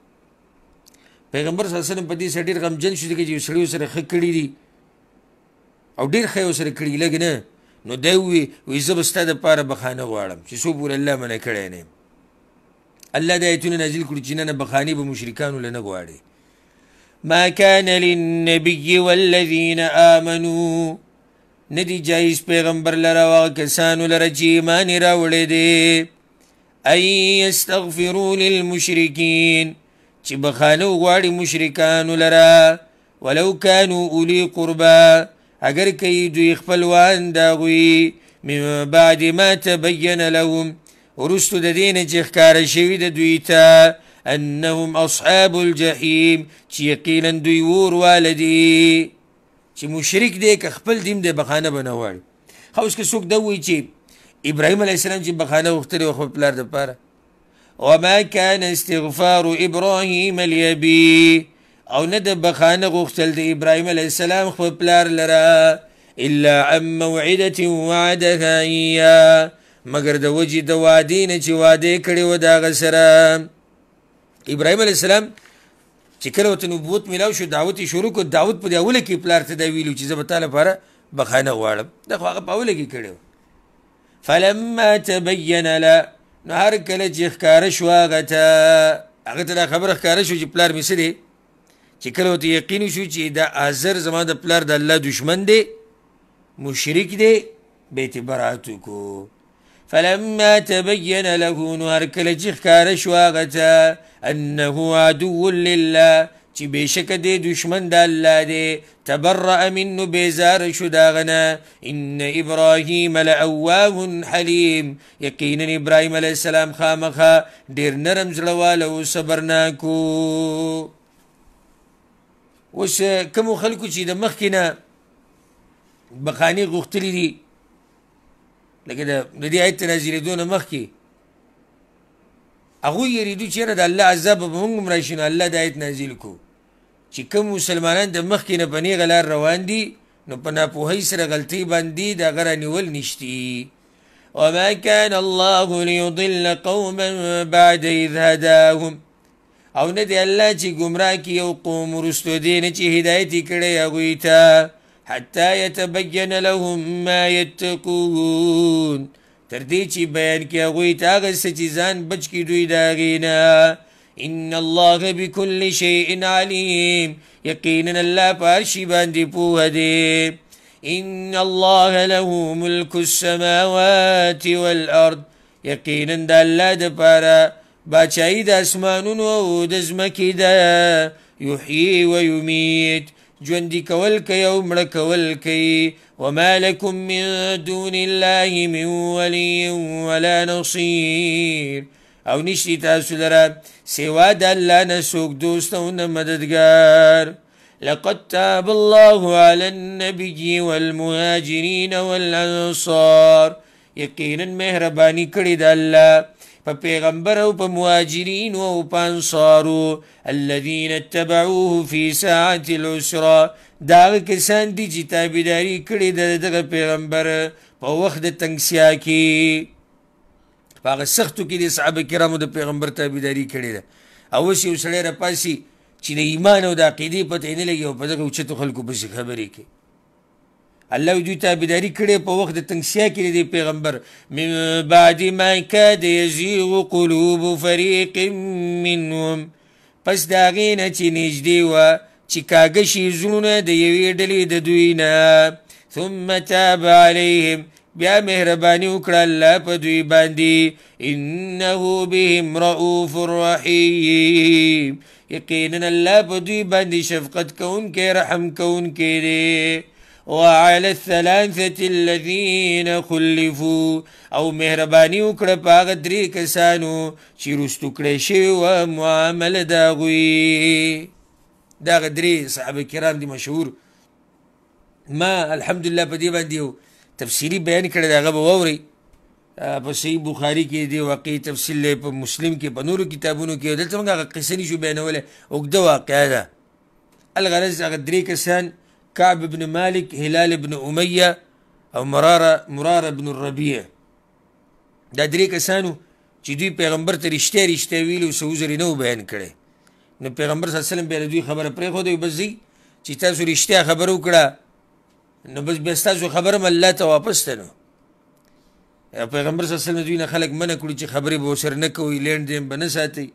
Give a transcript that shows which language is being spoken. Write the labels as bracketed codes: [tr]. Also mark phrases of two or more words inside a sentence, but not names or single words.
[ps] پیغمبر [ar] صلی الله علیه وسلم [ps] په دې سره ډېر غمجن شو ځکه چې یو سړي ورسره ښه کړي دي او ډېر ښه یې ورسره کړي لږ نه. نو دی ووایي زه به ستا دپاره بخانه غواړم چې څو پورې الله منع کړی نه یم. الله دا ایتونه نازل کړو چې نه نه بخانې به مشرکانو له نه غواړي. [ar] ما كان للنبي والذين آمنوا [ps] ندی جایز پیغمبر لره واغه کسانو لره چې ایمان یې راوړی دی [ar] ان یستغفروا للمشرکین [ps] چې بخانه وغواړي مشرکانو لره [ar] ولو کانوا اولی قربا [ps] اگر کوي دوی خپلوان د هغوی [ar] من بعد ما تبین لهم [ps] وروستو د دې نه چې ښکاره شوي د دوی ته [ar] انهم اصحاب الجحیم [ps] چې یقینا دوی اور واله دي چې مشرک دی که خپل دین دی بخانه به نه غواړي. خو اوس که څوک دا ووایي چې ابراهیم [ar] علیه السلام [ps] چې بخانه غوښتلې وه خپل پلار دپاره [ar] وما كان استغفار ابراهیم لابي [ps] او نه د بخانه غوښتل د ابراهیم [ar] علیه السلام [ps] خپل پلار لره [ar] الا عن موعده وعدها اياه [ps] مگر د وجې د وعدې نه چې وعده یې کړې وه د هغه سره. ابراهیم [ar] علیه السلام [ps] چې کله ورته نبوت میلاو شو دعوت یې شروع کړ، دعوت په دې اوله کې پلار ته دا ویلو چې زه به تا لپاره بخانه غواړم، دا خو هغه په اوله کې کړی و. [ar] فلما تبین له [ps] نو هر کله چې ښکاره شو هغه ته دا خبره ښکاره شو چې پلار مې څه دی، چې کله ورته یقین شو چې دا آزر زما د پلار د الله دشمن دی مشرک دی به یې برات وکړو. [ar] فلما تبين له [ps] نو هر کله چې ښکاره شو هغه ته [ar] انه عدو لله [ps] چې بېشکه دی دشمن د الله دی [ar] تبرأ منه [ps] بیزاره شو د هغه نه. [ar] ان ابراهیم لأواه حلیم [ps] یقینا ابراهیم [ar] علیه السلام [ps] خامخا ډېر نرم زړهواله و صبرناک و. اوس کومو خلکو چې د مخکې نه بخانې غوښتلي دي لکه د دې آیت نازلېدو نه مخکې هغوی یریدو چې یاره د الله عذاب به موږ هم راشي، نو الله د آیت نازل کړو چې کوم مسلمانان د مخکې نه په نیغه لار روان دي نو په ناپوهۍ سره غلطۍ باندې د هغه رانیول نشتي. [ar] وما كان الله ليضل قوما بعد اذ هداهم [ps] او نه دی الله چې ګمراه کړي یو قوم وروستو دې نه چې هدایت یې کړی هغوی ته [ar] حتى يتبين لهم ما يتقون [ps] تر دې چې بیان کړي هغوی ته هغه څه چې ځان بچ کړي دوی د هغې نه. [ar] ان الله بكل شيء عليم [ps] یقینا الله په هر شي باندې پوهه دی. [ar] ان الله له ملك السماوات والارض [ps] یقینا د الله دپاره باچایي د اسمانونو او د ځمکې ده. [ar] یحیي ویمیت [ps] ژوندي کول کوي او مړه کول کوي. [ar] وما لكم من دون الله من ولي ولا نصير [ps] او نشتی تاسو لره سوا د الله نه څوک دوست او نه مددګار. [ar] لقد تاب الله على النبي والمهاجرين والانصار [ps] یقینا مهربانی کړې د الله په پیغمبر او په مهاجرین او په انصارو [ar] الذين اتبعوه في ساعة العسرة [ps] دا کسان دي چې تابعداري کړې د دغه پیغمبر په وخت د تنګسیا کې په هغه سختو کې د صحابه کرامو د پیغمبر تابعداري کړې ده. او اوس یو سړی راپاسي چې د ایمان او د عقیدې پته نه لګي او په دغه اوچتو خلکو پسې خبرې کوي. الله دوی تابعداري کړې په وخت د تنګسیا کې د پیغمبر [ar] من بعد ما کاد یزیغ قلوب فریق منهم [ps] پس د هغې نه چې نږدې وه چې کاږه شي زړونه د یوې ډلې د دوی نه [ar] ثم تاب علیهم [ps] بیا مهرباني وکړه الله په دوی باندې [ar] انه بهم رؤوف رحیم [ps] یقینا الله په دوی باندې شفقت کوونکی رحم کوونکی دی. [ar] وعلى الثلاثة الذين خلفوا [ps] او مهرباني وکړه په هغه درې کسانو چې رستو کړی شوي وه معامله د هغوی. دغه درې صحابه کرام دي مشهور. ما الحمدلله په دې باندې یو تفصیلي بیان کړی دی هغه به واورئ په صحیح بخاري کې دی واقعي تفصیل دی په مسلم کې په نورو کتابونو کې دلته موږ هغه قصه نشو بیانولی اوږده واقعه ده. الغرض هغه درې کسان كعب بن مالك هلال بن أمية او مرارة بن الربيع دا درې کسانو چې دوی پیغمبر ته رښتیا ویلي او څه عذر یې نه و بیان کړی. نو پیغمبر [ar] صلی الله علیه وسلم [ps] بیا د دوی خبره پرېښوده بس ځئ چې تاسو رښتیا خبره وکړه نو بس بیا ستاسو خبره هم الله ته واپس ته. نو پیغمبر [ar] صلی الله علیه وسلم [ps] دوی نه خلک منع کړي چې خبرې به ورسره نه کوئ لینډ دین به نه ساتئ.